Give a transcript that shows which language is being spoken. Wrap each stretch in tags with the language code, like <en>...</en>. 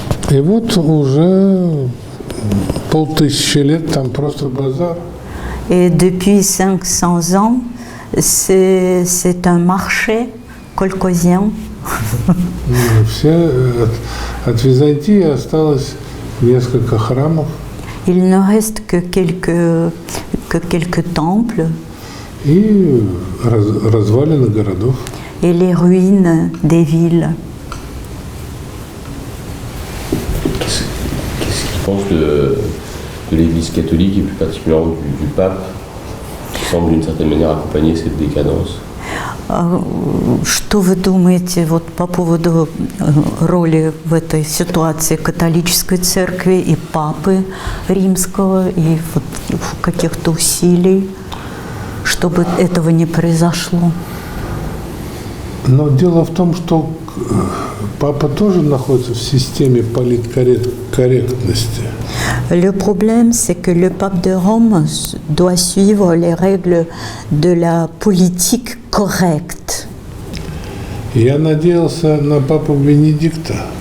<ru>И вот уже 500 лет там просто базар.</ru> <fr>Et depuis 500 ans, c'est un marché колхозien.</fr> <ru>Все от Византии осталось несколько храмов.</ru> <fr>Il ne reste que quelques temples</fr> <ru>И развалины городов.</ru> <fr>et les ruines des villes. Qu'est-ce qu'il pense de l'Église catholique et plus particulièrement du pape, qui semble d'une certaine manière accompagner cette décadence?</fr> <ru>Что вы думаете вот по поводу роли в этой ситуации католической церкви и папы римского и вот каких-то усилий, чтобы этого не произошло? Но дело в том, что папа тоже находится в системе политкорректности.</ru> <fr>Le problème, c'est que le pape de Rome doit suivre les règles de la politique correcte.</fr> <ru>Я надеялся на папу Бенедикта.</ru>